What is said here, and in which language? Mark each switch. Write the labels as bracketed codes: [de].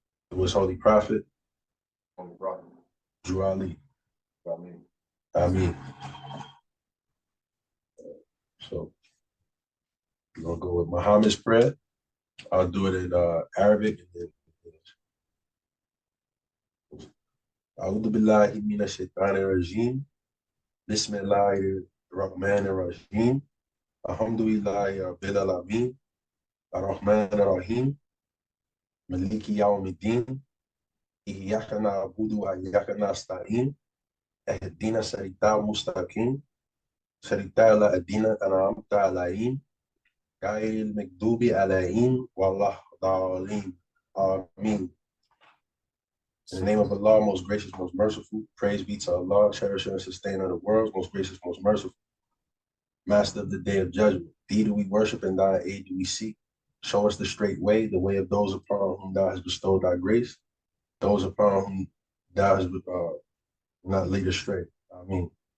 [en] Through his holy prophet, Holy prophet, Drew Ali. Amen. Ameen. So we're gonna go with Muhammad's prayer. I'll do it in Arabic and then English. [ar] أعوذ بالله من الشيطان الرجيم بسم الله الرحمن الرحيم الحمد لله رب العالمين الرحمن الرحيم مالك يوم الدين إياك نعبد وإياك نستعين اهدنا الصراط المستقيم صراط الذين أنعمت عليهم غير المغضوب عليهم ولا الضالين. [en] Amen. In the name of Allah, most gracious, most merciful, praise be to Allah, cherisher and sustainer of the worlds, most gracious, most merciful, master of the day of judgment. Thee do we worship and thy aid do we seek. Show us the straight way, the way of those upon whom thou hast bestowed thy grace, those upon whom thou hast not lead astray. Amen.